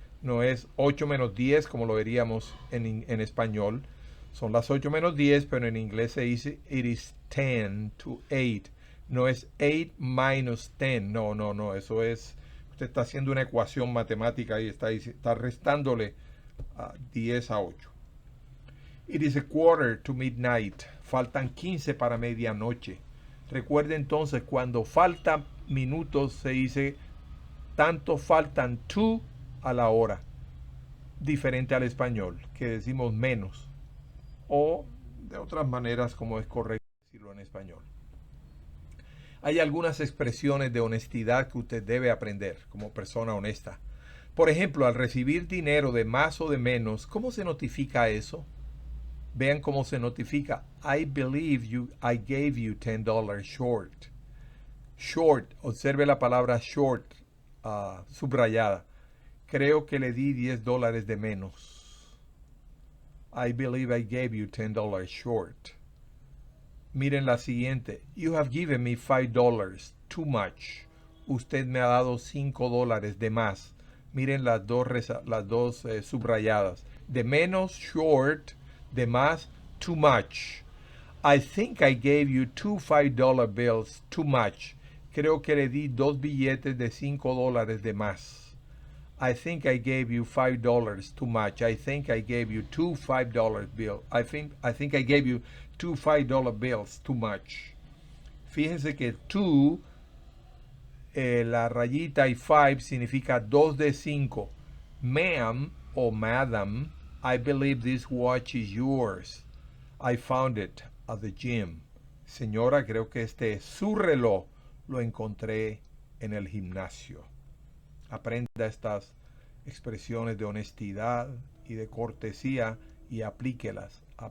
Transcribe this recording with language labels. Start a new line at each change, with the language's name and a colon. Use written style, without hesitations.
Spanish: No es 8 menos 10 como lo veríamos en español. Son las 8 menos 10, pero en inglés se dice
English: it is 10 to 8.
Spanish: No es 8 minus 10. No. Eso es, usted está haciendo una ecuación matemática y está restándole 10 a 8.
English: It is a quarter to midnight.
Spanish: Faltan 15 para medianoche. Recuerde entonces, cuando faltan minutos se dice tanto faltan to a la hora. Diferente al español, que decimos menos. O de otras maneras como es correcto decirlo en español. Hay algunas expresiones de honestidad que usted debe aprender como persona honesta. Por ejemplo, al recibir dinero de más o de menos, ¿cómo se notifica eso? Vean cómo se notifica.
English: I believe I gave you $10 short.
Spanish: Short, observe la palabra short, subrayada. Creo que le di $10 de menos.
English: I believe I gave you $10 short.
Spanish: Miren la siguiente.
English: You have given me $5 too much.
Spanish: usted me ha dado $5 de más. Miren las dos subrayadas. De menos, short. De más, too much.
English: I think I gave you two $5 bills too much.
Spanish: Creo que le di 2 billetes de $5 de más.
English: I think I gave you $5 too much. I think I gave you two $5 bills. I think I gave you two $5 bills too much.
Spanish: Fíjense que two, la rayita y 5 significa 2 de 5.
English: Ma'am o madam, I believe this watch is yours. I found it at the gym.
Spanish: Señora, creo que este es su reloj. Lo encontré en el gimnasio. Aprenda estas expresiones de honestidad y de cortesía y aplíquelas.